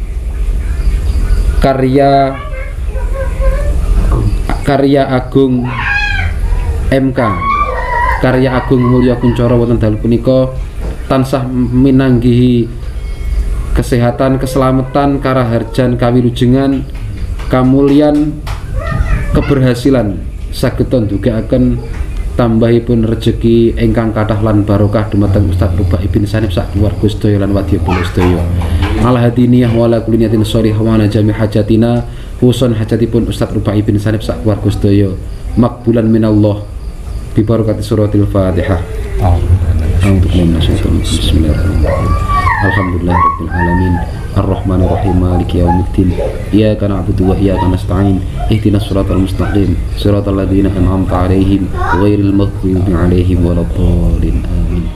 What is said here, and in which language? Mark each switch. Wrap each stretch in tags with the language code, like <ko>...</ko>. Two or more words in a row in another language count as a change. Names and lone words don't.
<jv>karya agung MK karya agung mulya kuncara wonten dalu punika tansah minanggihi kesehatan, keselamatan, karaharjan, kawilujengan, kamulyan, keberhasilan saged ndugaaken tambahipun rejeki ingkang kathah lan barokah dumateng Ustaz Rubai bin Sanib sak keluarga sedaya lan wadyabala sedaya.</jv> <ar>على هذه النية وعلى كل نية صالحة وعلى جميع حاجاتنا husun</ar> <jv>hajatipun Ustaz Rubai bin Sanib sak keluarga sedaya</jv> <ar>مقبولة من الله ببركة سورة الفاتحة. بسم الله الرحمن الرحيم. الحمد لله رب العالمين. الرحمن الرحيم مالك يوم الدين إياك نعبد وإياك نستعين. اهدنا الصراط المستقيم صراط الذين أنعمت عليهم غير المغضوب عليهم ولا الضالين.</ar>